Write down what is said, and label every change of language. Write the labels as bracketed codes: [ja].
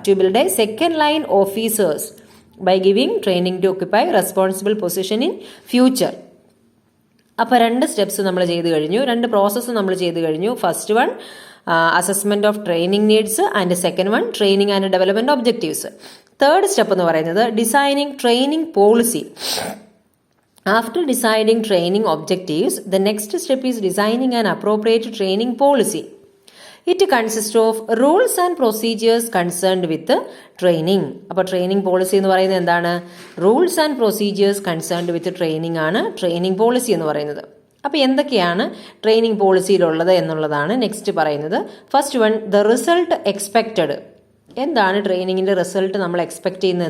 [en] To build a second line officers by giving training to occupy responsible position in future. [ml] അപ്പോൾ 2 steps നമ്മൾ ചെയ്ത് കഴിഞ്ഞു, 2 process നമ്മൾ ചെയ്ത് കഴിഞ്ഞു. [en] First one assessment of training needs and second one training and development objectives. Third step [ml] എന്ന് പറയുന്നത് [en] Designing training policy. After deciding training objectives, the next step is designing an appropriate training policy. It consists of rules and procedures concerned with training. [ml] അപ്പോൾ training policy എന്ന് പറയുന്നത് എന്താണ്? [en] rules and procedures concerned with training [ml] ആണ് training policy എന്ന് പറയുന്നത്. അപ്പോൾ എന്തൊക്കെയാണ് training പോളിസിയിലുള്ളത് എന്നുള്ളതാണ് നെക്സ്റ്റ് പറയുന്നത്. [en] First one, the result expected. [ml] എന്താണ് ട്രെയിനിങ്ങിൻ്റെ റിസൾട്ട് നമ്മൾ എക്സ്പെക്ട് ചെയ്യുന്നത്?